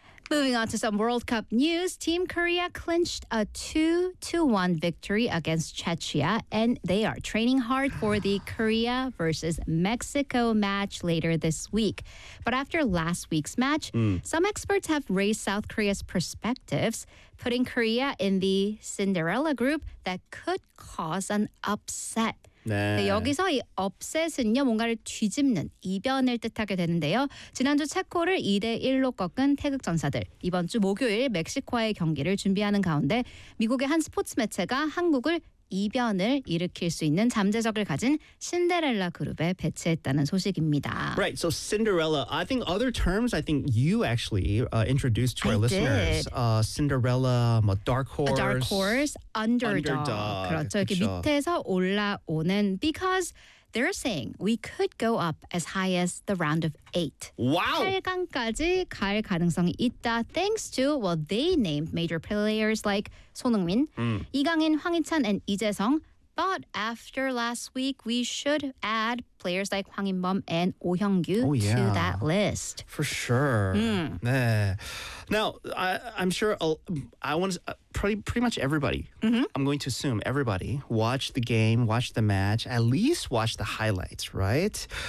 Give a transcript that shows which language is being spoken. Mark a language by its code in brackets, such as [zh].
[en] Moving on to some World Cup news, Team Korea clinched a 2-1 victory against Czechia, and they are training hard for the Korea versus Mexico match later this week. But after last week's match, some experts have raised South Korea's perspectives, putting Korea in the Cinderella group that could cause an upset. [ko] 네. 여기서 이 upset은요, 뭔가를 뒤집는 이변을 뜻하게 되는데요. 지난주 체코를 2-1로 꺾은 태극 전사들, 이번 주 목요일 멕시코와의 경기를 준비하는 가운데 미국의 한 스포츠 매체가 한국을 이변을 일으킬 수 있는 잠재적을 가진 신데렐라 그룹에 배치했다는 소식입니다. [en] Right, so Cinderella. I think other terms. I think you actually introduced to our listeners. Cinderella, dark horse. A dark horse, underdog. [ko] 그렇죠. 이렇게 밑에서 올라오는 [en] because they're saying we could go up as high as the round of 8. Wow. [ko] 8강까지 갈 가능성이 있다. [en] Thanks to, well, they named major players like Son Heung-min, 이강인, 황희찬, and 이재성. But after last week, we should add players like Hwang In-bum and Oh Hyung-gyu to that list. For sure. Mm. [ko] 네. [en] Now, I'm sure pretty much everybody, I'm going to assume everybody, watched the game, watched the match, at least watched the highlights, right?